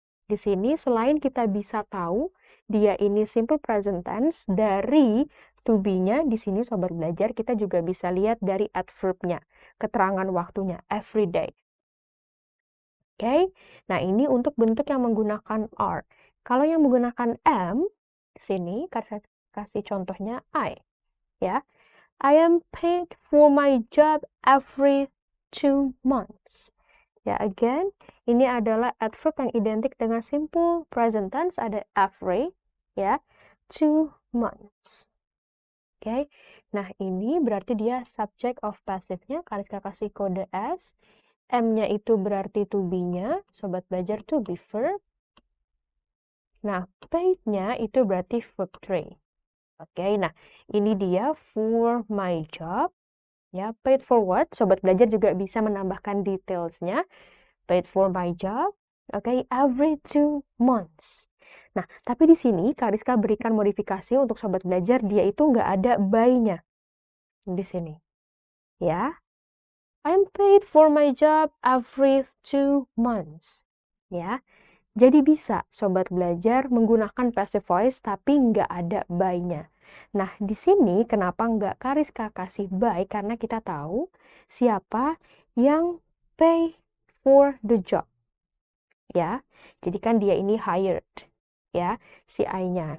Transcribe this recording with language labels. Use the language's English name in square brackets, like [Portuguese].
[Indonesian] Di sini selain kita bisa tahu dia ini simple present tense dari to be-nya, di sini sobat belajar kita juga bisa lihat dari adverb-nya, keterangan waktunya, every day. Oke, nah ini untuk bentuk yang menggunakan are. Kalau yang menggunakan am, di sini kasih contohnya I. [English] Ya, I am paid for my job every 2 months. [Indonesian] Ya, again, ini adalah adverb yang identik dengan simple present tense, ada every, ya, 2 months. Oke, nah ini berarti dia subject of passive-nya, Kariska kasih kode S. M-nya itu berarti to be-nya, sobat belajar to be verb. Nah, paid-nya itu berarti verb 3. Oke, nah ini dia [English] for my job. [Indonesian] Ya, [English] paid for what? [Indonesian] Sobat belajar juga bisa menambahkan details-nya. [English] Paid for my job. [Indonesian] Oke, every 2 months. Nah, tapi di sini Kariska berikan modifikasi untuk sobat belajar, dia itu nggak ada by-nya di sini. [English] Ya, I'm paid for my job every 2 months. [Indonesian] Ya, jadi bisa sobat belajar menggunakan passive voice tapi nggak ada by-nya. Nah, di sini kenapa nggak Kariska kasih by? Karena kita tahu siapa yang [English] pay for the job. [Indonesian] Ya, jadi kan dia ini hired. Ya, si I-nya.